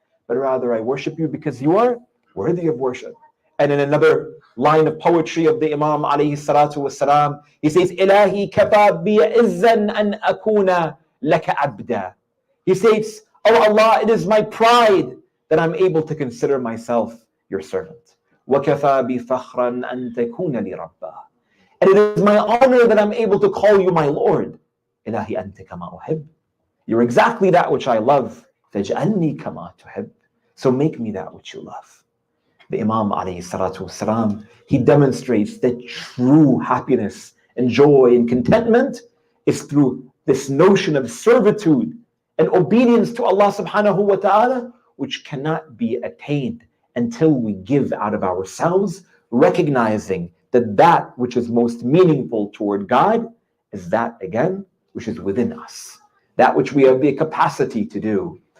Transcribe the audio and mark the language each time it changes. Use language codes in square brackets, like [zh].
[en] But rather I worship you because you are worthy of worship. And in another line of poetry of the Imam alayhi salatu wasalam, he says, [ar] Ilahi kafa bi izzan an akuna laka abda. [en] He states, Oh Allah, it is my pride that I'm able to consider myself your servant. [ar] وَكَفَى بِفَخْرًا أَن تَكُونَ لِي رَبًّا. [en] And it is my honor that I'm able to call you my Lord. [ar] إِلَهِ أَنْتَ كَمَا أُحِبُّ. [en] You're exactly that which I love. [ar] فَاجْعَلْنِي كَمَا تُحِبُّ. [en] So make me that which you love. The Imam alayhi salatu wasalam, he demonstrates that true happiness and joy and contentment is through this notion of servitude and obedience to Allah subhanahu wa ta'ala, which cannot be attained until we give out of ourselves, recognizing that that which is most meaningful toward God is that, again, which is within us, that which we have the capacity to do.